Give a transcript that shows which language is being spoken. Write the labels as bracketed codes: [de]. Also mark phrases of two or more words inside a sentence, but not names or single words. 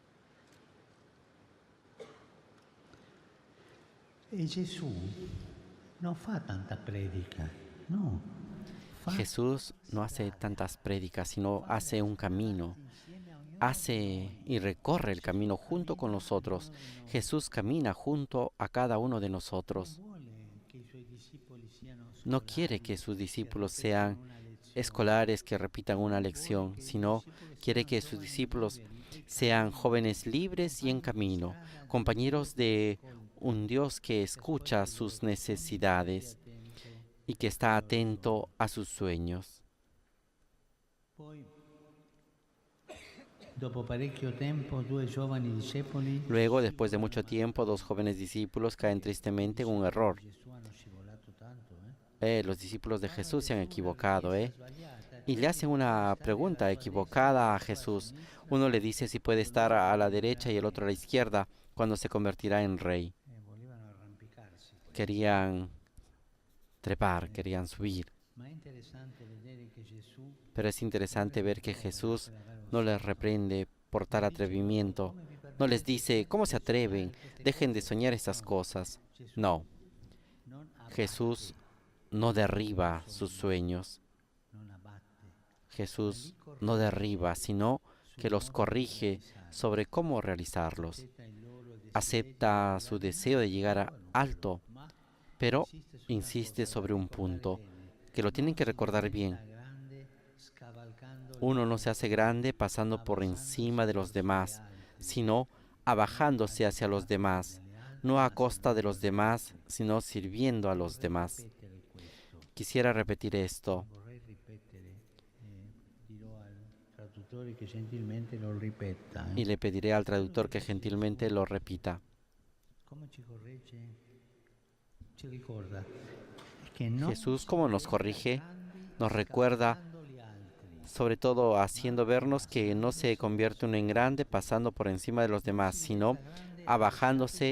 [it] E Gesù non fa tanta predica, no, fa [es] Jesús no hace tantas prédicas, sino hace un camino. Hace y recorre el camino junto con nosotros. Jesús camina junto a cada uno de nosotros. [it] vuole che i suoi discepoli siano [es] No quiere que sus discípulos sean escolares que repitan una lección, sino quiere que sus discípulos sean jóvenes libres y en camino, compañeros de un Dios que escucha sus necesidades y que está atento a sus sueños. [it] Poi, dopo parecchio tempo, due giovani discepoli [es] Luego, después de mucho tiempo, dos jóvenes discípulos caen tristemente en un error. [it] Gesù hanno scivolato tanto, [es] Los discípulos de Jesús se han equivocado, y le hacen una pregunta equivocada a Jesús. Uno le dice si puede estar a la derecha y el otro a la izquierda cuando se convertirá en rey. [it] volevano arrampicarsi. [es] Querían trepar, querían subir. [it] Ma è interessante vedere che Gesù [es] Pero es interesante ver que Jesús no les reprende por tal atrevimiento. No les dice, ¿cómo se atreven? Dejen de soñar esas cosas. [it] No, non abbatte, [es] Jesús no derriba sus sueños. [it] non abbatte, [es] Jesús no derriba, sino que los corrige sobre cómo realizarlos. [it] accetta il loro desiderio, [es] Acepta su deseo de llegar alto, [it] ma [es] pero insiste sobre un punto, que lo tienen que recordar bien. [it] grande scavalcando [es] Uno no se hace grande pasando por encima de los demás, sino abajándose hacia los demás, no a costa de los demás, sino sirviendo a los demás. [it] ripetere questo. [es] Quisiera repetir esto. [it] Vorrei ripetere, dirò al traduttore che gentilmente lo ripeta. [es] Y le pediré al traductor que gentilmente lo repita. [it] Come ci corregge? Ci ricorda che non [es] Jesús, como nos corrige, [it] grandi [es] nos recuerda, [it] scavalcando gli altri, [es] sobre todo haciendo vernos que no se convierte uno en grande pasando por encima de los demás, sino abajándose